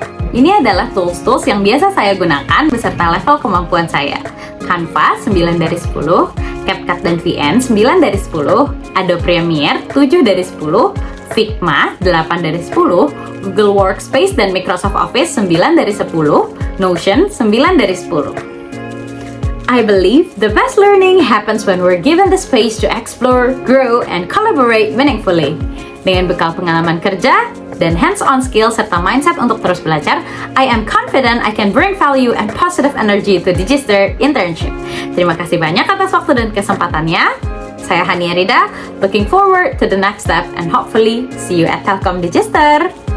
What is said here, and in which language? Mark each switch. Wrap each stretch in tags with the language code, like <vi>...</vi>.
<id>Ini adalah tools-tools yang biasa saya gunakan beserta level kemampuan saya. Canva 9 dari 10, CapCut dan VN 9 dari 10, Adobe Premiere 7 dari 10, Figma 8 dari 10, Google Workspace dan Microsoft Office 9 dari 10, Notion 9 dari 10.</id> <en>I believe the best learning happens when we're given the space to explore, grow, and collaborate meaningfully.</en> <id>Dengan bekal pengalaman kerja dan hands-on skill serta mindset untuk terus belajar,</id> <en>I am confident I can bring value and positive energy to Digister Internship.</en> <id>Terima kasih banyak atas waktu dan kesempatannya. Saya</id> <en>Hania Rida, looking forward to the next step and hopefully see you at Telkom Digister.</en>